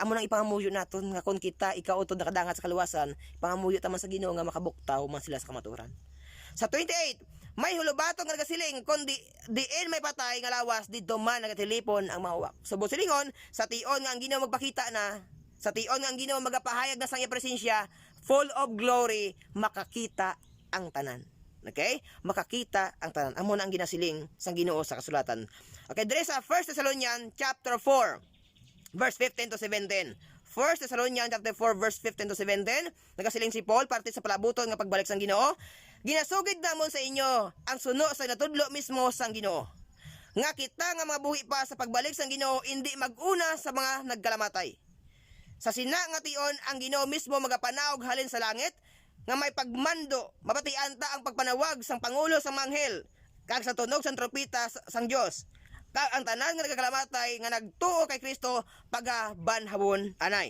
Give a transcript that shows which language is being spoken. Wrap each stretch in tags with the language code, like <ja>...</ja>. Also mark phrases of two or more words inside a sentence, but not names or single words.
<hil>Amo nang ipangamuyo naton nga kon kita ikaw utod nakadangat sa kaluwasan, ipangamuyo taman sa Ginoo nga makabuktaw man sila sa kamaturan. Sa 28, may hulubaton nga nagasiling kon diin may patay nga lawas didto man nagatilipon ang mawak. Subot silingon sa tion nga ang Ginoo magpakita na sa tion nga ang Ginoo magapahayag na sa iya presensya,</hil> <en>full of glory,</en> <hil>makakita ang tanan. Okay? Makakita ang tanan. Amo na ang ginasiling sang Ginoo sa kasulatan. Okay, dire sa 1 Thessalonians chapter 4, verse 15 to 17. 1 Thessalonians chapter 4, verse 15 to 17. Nagasiling si Paul parte sa palabuton nga pagbalik sang Ginoo. Ginasugid namon sa inyo ang suno sa natudlo mismo sang Ginoo. Nga kita nga mga buhi pa sa pagbalik sang Ginoo hindi maguna sa mga nagkalamatay. Sa sina nga tion ang Ginoo mismo magapanawag halin sa langit nga may pagmando mapatian ta ang pagpanawag sang pangulo sang manghel kag sa tunog sang trompeta sang Dios kag ang tanan nga nagkalamatay nga nagtuo kay Kristo pagabanhawon anay.</hil>